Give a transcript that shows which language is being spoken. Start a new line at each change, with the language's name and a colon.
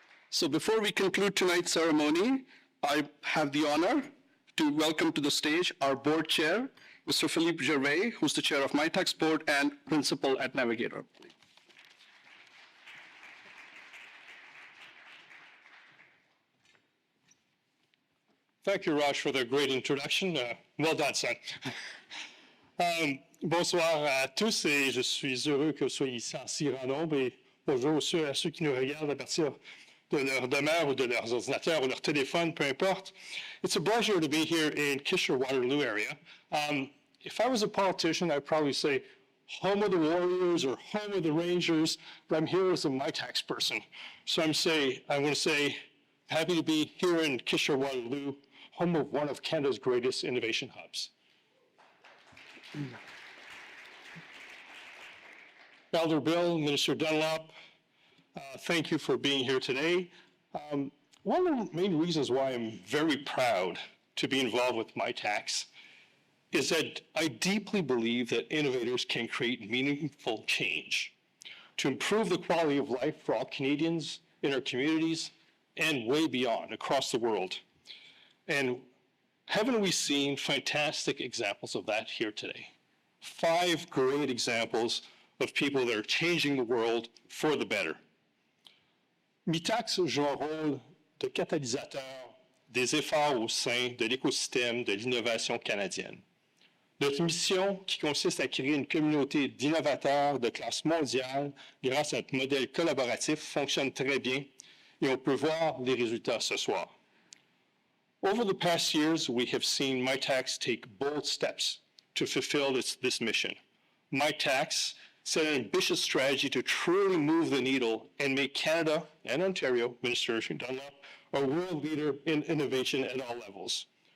English: So before we conclude tonight's ceremony, I have the honor to welcome to the stage our board chair, Mr. Philippe Gervais, who's the chair of Mitacs board and principal at Navigator. Thank you, Raj, for the great introduction. Well done, son.
French: Bonsoir à tous et je suis heureux que vous soyez ici en si grand nombre et bonjour aussi à ceux qui nous regardent à partir de leur demeure ou de leurs ordinateurs ou leur téléphone, peu importe.
English: It's a pleasure to be here in Kitchener, Waterloo area. If I was a politician, I'd probably say home of the Warriors or home of the Rangers, but I'm here as a Mitacs person. So I'm going to say happy to be here in Kitchener, Waterloo, home of one of Canada's greatest innovation hubs. Elder Bill, Minister Dunlop, thank you for being here today. One of the main reasons why I'm very proud to be involved with Mitacs is that I deeply believe that innovators can create meaningful change to improve the quality of life for all Canadians in our communities and way beyond across the world. And haven't we seen fantastic examples of that here today? 5 great examples of people that are changing the world for the better.
French: Mitacs joue un rôle de catalysateur des efforts au sein de l'écosystème de l'innovation canadienne. Notre mission, qui consiste à créer une communauté d'innovateurs de classe mondiale grâce à notre modèle collaboratif, fonctionne très bien et on peut voir les résultats ce soir.
English: Over the past years, we have seen Mitacs take bold steps to fulfill this mission. Mitacs set an ambitious strategy to truly move the needle and make Canada and Ontario, Minister Dunlop, a world leader in innovation at all levels.